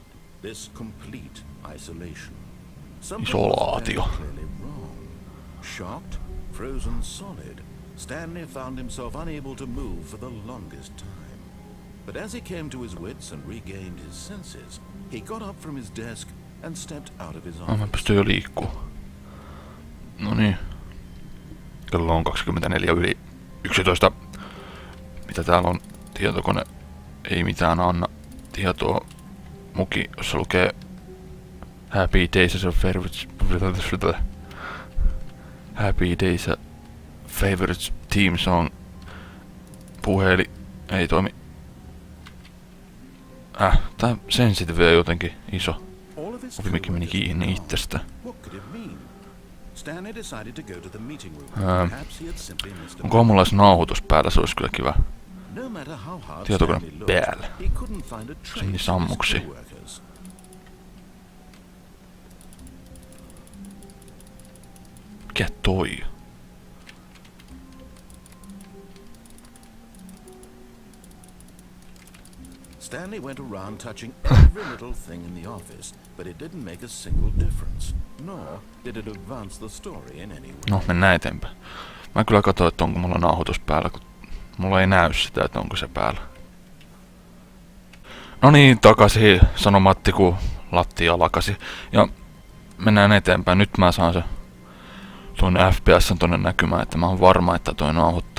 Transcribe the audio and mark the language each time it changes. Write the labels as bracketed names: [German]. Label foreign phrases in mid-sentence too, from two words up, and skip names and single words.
[English] This complete isolation. Something was very clearly wrong. Shocked, frozen solid, Stanley found himself unable to move for the longest time. But as he came to his wits and regained his senses, he got up from his desk and stepped out of his office. [Finnish] Mä pystyn jo liikkuu. No niin. Kello on 24:11. Mitä täällä on? Tietokone ei mitään anna tietoa. Muki, jossa lukee [English] Happy Days as a favorite... Happy Days a favorite team song. [Finnish] Puheli ei toimi. Tää sensitive jotenkin iso. Ovimikin meni kiinni itsestä. Onko mulla edes nauhoitus päällä? Se olisi kyllä kiva. Tietokone päällä. Se meni sammuksi. Mikä toi? [English] Stanley went around touching every little thing in the office, but it didn't make a single difference, nor did it advance the story in any way. [Finnish] No, mennään eteenpäin. Mä kyllä katsoin, että onko mulla nauhoitus päällä, kun mulla ei näy sitä, että onko se päällä. No niin, takaisin, sanoi Matti, kun lattia lakasi. Ja mennään eteenpäin. Nyt mä saan se tuonne FPS:n tonne näkymään, että mä oon varma, että toi nauhoittaa.